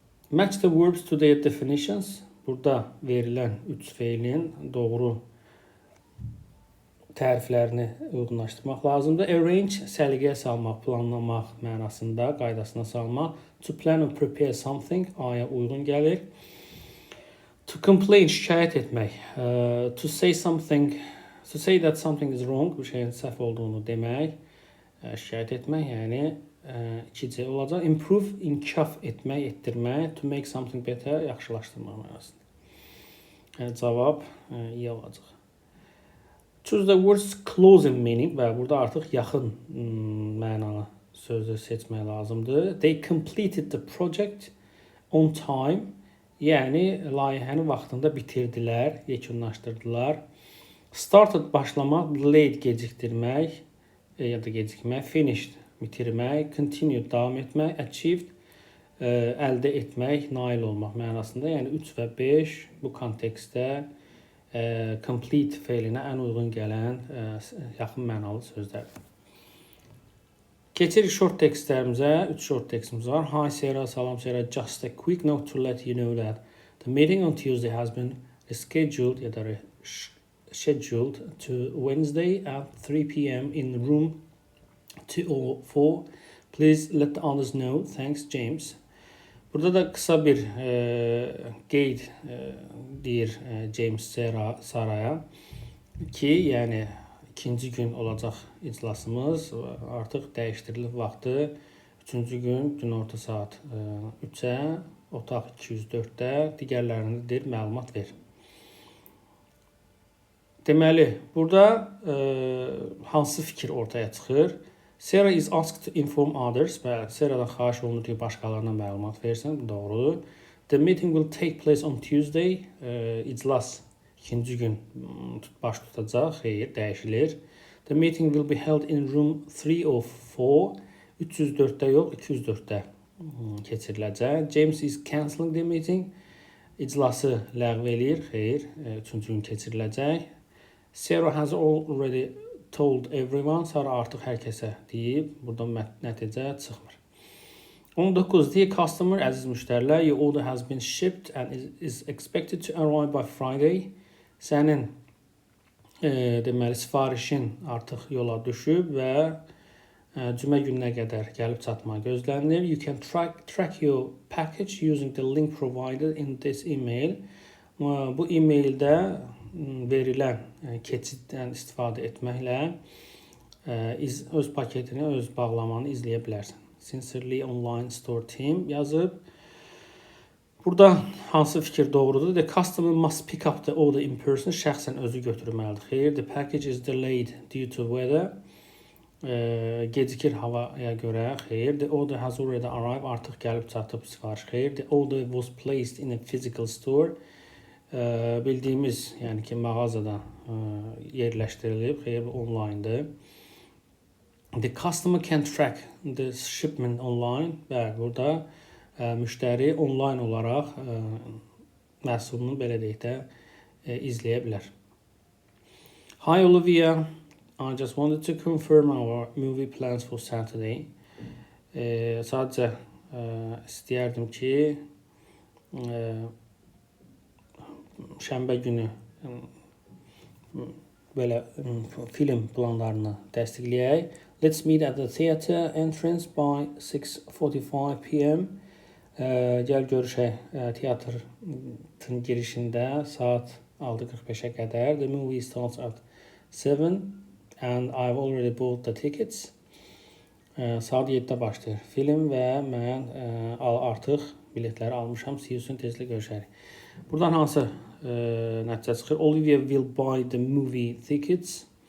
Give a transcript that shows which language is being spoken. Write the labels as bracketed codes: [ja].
[en] Match the verbs to their definitions. [az] Burada verilən üç feilin doğru təriflərini uyğunlaşdırmaq lazımdır. Arrange, səliqəyə salmaq, planlamaq mənasında, qaydasına salmaq. [en] To plan or prepare something, [az] aya uyğun gəlir. [en] To complain, [az] şikayət etmək. [en] To say that something is wrong, [az] bir şeyin səhv olduğunu demək. Şikayət etmək, yəni 2C olacaq. Improve, inkişaf etmək, etdirmək. [en] To make something better, [az] yaxşılaşdırmaq mənasında. Cavab iyi olacaq. [en] Choose the words close in meaning [az] və burada artıq yaxın mənalı sözü seçmək lazımdır. [en] They completed the project on time, [az] yəni layihəni vaxtında bitirdilər, yekunlaşdırdılar. Started, başlamaq, delayed, gecikdirmək ya da gecikmək, finished, bitirmək, continued, davam etmək, achieved, əldə etmək, nail olmaq mənasında. Yəni 3 və 5 bu kontekstdə complete feilinə ən uyğun gələn yaxın mənalı sözlərdir. Keçirik short textlərimizə. 3 short textimiz var. [en] Hi Sarah, [az] salam Sarah. [en] Just a quick note to let you know that the meeting on Tuesday has been rescheduled [az] ya da [en] scheduled to Wednesday at 3 p.m. in room 204. Please let the others know. Thanks, James. [az] Burada da kısa bir qeyd deyir James Saraya ki, yəni ikinci gün olacaq iclasımız artıq dəyişdirilib vaxtı. Üçüncü gün günorta saat 3-ə, otaq 204-də, digərlərində deyir məlumat ver. Deməli, burada hansı fikir ortaya çıxır? [en] Sarah is asked to inform others. [az] Sarah'dan xahiş olunur ki, başqalarına məlumat versin. Bu doğrudur. [en] The meeting will take place on Tuesday. [az] İclas ikinci gün baş tutacaq. Xeyr, dəyişilir. [en] The meeting will be held in room 304. [az] 304-də yox, 204-də keçiriləcək. [en] James is cancelling the meeting. [az] İclası ləğv eləyir. Xeyr, üçüncü gün keçiriləcək. [en] Sarah has already told everyone. [az] Sarah artıq hər kəsə deyib. Burada nəticə çıxmır. 19. [en] Dear customer, [az] əziz müştərilər, [en] your order has been shipped and is expected to arrive by Friday. [az] Sənin deməli sifarişin artıq yola düşüb və cümə gününə qədər gəlib çatmağı gözlənilir. [en] You can track your package using the link provided in this email. [az] Bu e-maildə verilən keçiddən istifadə etməklə öz paketini, öz bağlamanı izləyə bilərsən. [en] Sincerely Online Store Team [az] yazıb. Burada hansı fikir doğrudur? [en] The customer must pick up the order in person. [az] Şəxsən özü götürməlidir. Xeyr, [en] the package is delayed due to weather. [az] Gecikir havaya görə. Xeyr, [en] the order has already arrived. [az] Artıq gəlib çatıb sifariş. Xeyr, [en] the order was placed in a physical store. [az] Bildiyimiz, yəni ki, mağazada yerləşdirilib. Xeyr, online'dır. [en] The customer can track the shipment online. [az] Bəli, burada müştəri onlayn olaraq məhsulunu belə deyək də izləyə bilər. [en] Hi Olivia, I just wanted to confirm our movie plans for Saturday. [az] Sadəcə istəyərdim ki şənbə günü belə film planlarını təsdiqləyək. [en] Let's meet at the theater entrance by 6:45 p.m. [az] Gəl görüşək teatrın girişində saat 6:45-ə qədər. [en] The movie starts at 7 and I've already bought the tickets. [az] Saat 7-də başlayır film və mən artıq biletləri almışam. [en] See you soon, [az] tezlə görüşərik. Buradan hansı nəticə çıxır? [en] Olivia will buy the movie tickets.